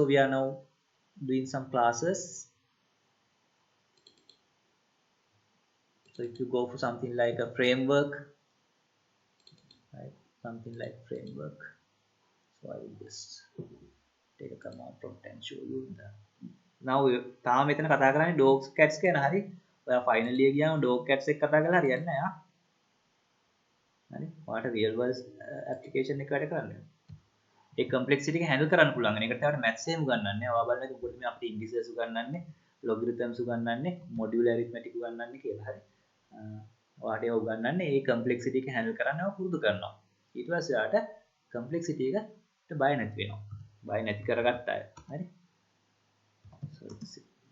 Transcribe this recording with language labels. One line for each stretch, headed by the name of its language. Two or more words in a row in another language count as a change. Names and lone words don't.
English: We are now doing some classes. So if you go for something like a framework, right? Something like framework. So I will just take a command prompt and show you the.
Sinhala: Now තාම මෙතන කතා කරන්නේ
English: dogs cats
Sinhala: ගැන. හරි, ඔයා ෆයිනල් ඉයර් ගියාම
English: dog cats
Sinhala: එක කතා කරලා හරියන්නේ නැහැ ආ. හරි, ඔයාට
English: real world application
Sinhala: එක වැඩ කරන්න. ඒ complexity එක handle කරන්න පුළුවන්. ඒකට තමයි maths එහෙම උගන්වන්නේ. ඔයා බලන්න මොකද මේ අපිට indices උගන්වන්නේ, logarithms උගන්වන්නේ,
English: modular arithmetic
Sinhala: උගන්වන්නේ කියලා. හරි. ඔයාට ඒවා උගන්වන්නේ ඒ complexity එක handle කරන්න ඔයා පුරුදු කරනවා. ඊට පස්සේ ඔයාට complexity එකට බය නැති වෙනවා. බය නැති කරගත්ත අය. හරි.
English: So let's see.